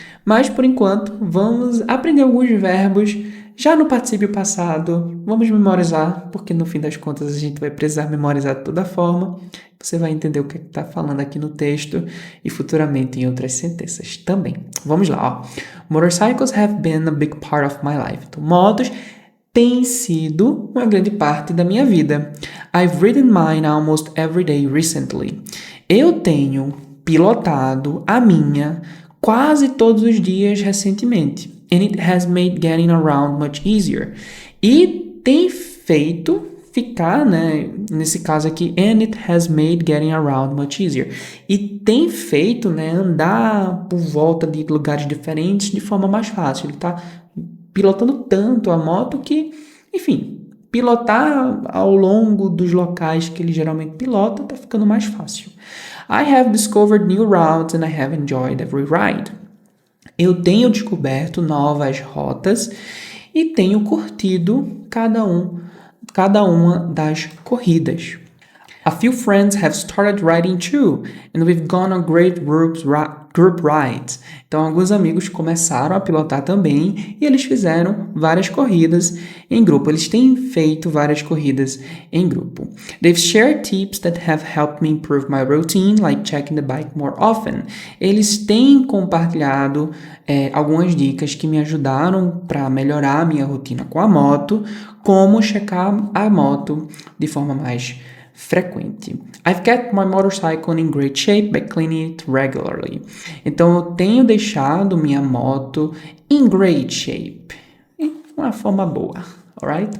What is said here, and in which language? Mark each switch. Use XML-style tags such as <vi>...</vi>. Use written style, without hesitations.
<pt>Mas, por enquanto, vamos aprender alguns verbos já no particípio passado. Vamos memorizar, porque no fim das contas a gente vai precisar memorizar de toda forma. Você vai entender o que está falando aqui no texto e futuramente em outras sentenças também. Vamos lá, ó.</pt> <en>Motorcycles have been a big part of my life.</en> <pt>Então, motos tem sido uma grande parte da minha vida.</pt> <en>I've ridden mine almost every day recently.</en> <pt>Eu tenho pilotado a minha quase todos os dias recentemente.</pt> <en>And it has made getting around much easier.</en> <pt>E tem feito ficar, né? Nesse caso aqui,</pt> <en>and it has made getting around much easier.</en> <pt>E tem feito, né, andar por volta de lugares diferentes de forma mais fácil. Ele tá pilotando tanto a moto que, enfim, pilotar ao longo dos locais que ele geralmente pilota tá ficando mais fácil.</pt> <en>I have discovered new routes and I have enjoyed every ride.</en> <pt>Eu tenho descoberto novas rotas e tenho curtido cada uma das corridas.</pt> <en>A few friends have started riding too, and we've gone on great group rides.</en> <pt>Então, alguns amigos começaram a pilotar também e eles fizeram várias corridas em grupo. Eles têm feito várias corridas em grupo.</pt> <en>They've shared tips that have helped me improve my routine, like checking the bike more often.</en> <pt>Eles têm compartilhado algumas dicas que me ajudaram para melhorar a minha rotina com a moto, como checar a moto de forma mais frequente.</pt> <en>I've kept my motorcycle in great shape by cleaning it regularly.</en> <pt>Então, eu tenho deixado minha moto</pt> <en>in great shape.</en> <pt>De uma forma boa, alright?</pt>